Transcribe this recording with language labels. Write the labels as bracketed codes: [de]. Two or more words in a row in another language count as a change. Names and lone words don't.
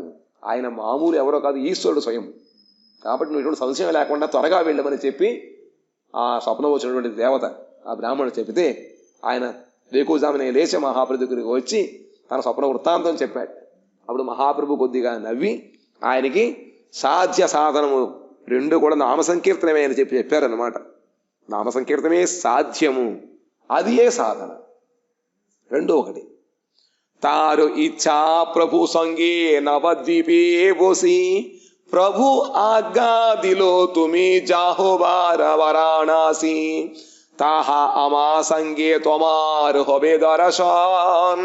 [te] ఆయన మామూలు ఎవరో కాదు, ఈశ్వరుడు స్వయం, కాబట్టి నువ్వు ఇటువంటి సంశయం లేకుండా త్వరగా వెళ్ళమని చెప్పి ఆ స్వప్నం వచ్చినటువంటి దేవత ఆ బ్రాహ్మణుడు చెబితే ఆయన వేకువజామునే లేచి మహాప్రభు దగ్గరికి వచ్చి తన స్వప్న వృత్తాంతం చెప్పాడు. అప్పుడు మహాప్రభు కొద్దిగా నవ్వి ఆయనకి సాధ్య సాధనము రెండు కూడా నామ సంకీర్తనమే అని చెప్పారనమాట. నామ సంకీర్తనమే సాధ్యము, అది ఏ సాధన, రెండు ఒకటి. [bn] তার ইচ্ছা প্রভু সঙ্গে নবদ্বীপে বসি, প্রভু আজ্ঞা দিল তুমি যাহো বারাণসী। তাহা আমার সঙ্গে তোমার হবে দর্শন।